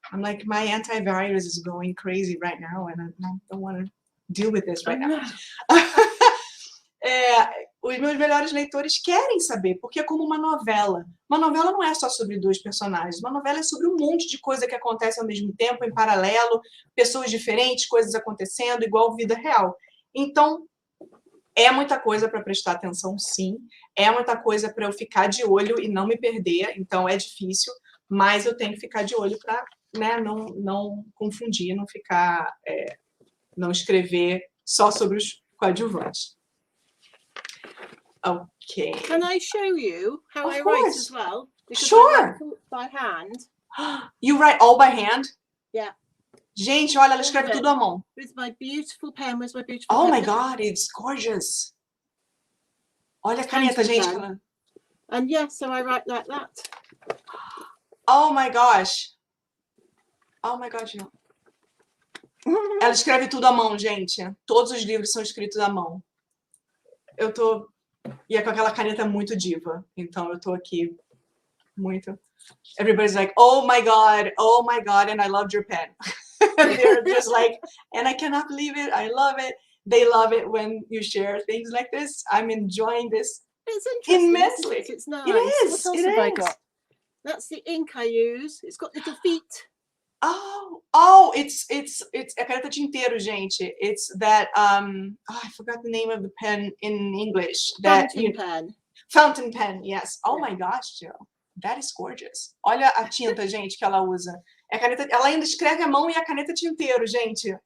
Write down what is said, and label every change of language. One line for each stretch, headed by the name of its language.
English: I'm like, my antivirus is going crazy right now, and I don't want to deal with this right now.
Portuguese: Os meus melhores leitores querem saber, porque é como uma novela. Uma novela não é só sobre 2 personagens, uma novela é sobre um monte de coisa que acontece ao mesmo tempo, em paralelo, pessoas diferentes, coisas acontecendo, igual vida real. Então, é muita coisa para prestar atenção, sim. É muita coisa para eu ficar de olho e não me perder, então é difícil, mas eu tenho que ficar de olho para não confundir, não ficar, não escrever só sobre os coadjuvantes.
English: Okay. Can I show you how I write as well? Because Sure. I write by hand. You write all by hand? Yeah.
Portuguese: Gente, olha, ela escreve tudo à mão.
English: With my beautiful pen. Where's my beautiful pen? Oh my God, it's gorgeous.
Portuguese: Olha a caneta, gente.
English: And yes, so I write like that. Oh my gosh. Oh my gosh.
Portuguese: Ela escreve tudo à mão, gente. Todos os livros são escritos à mão. E é com aquela caneta muito diva. Então eu tô aqui muito...
English: Everybody's like, oh my God, and I loved your pen. They're just like, and I cannot believe it, I love it. They love it when you share things like this. I'm enjoying this immensely. It's nice. It is. What else have I got? That's the ink I use. It's got little feet. Oh, it's a caneta tinteiro, gente. It's that I forgot the name of the pen in English. Fountain pen. Fountain pen, yes. Oh my gosh, Jill. That is gorgeous.
Portuguese: Olha a tinta, gente, que ela usa. A caneta, ela ainda escreve à mão e a caneta tinteiro, gente.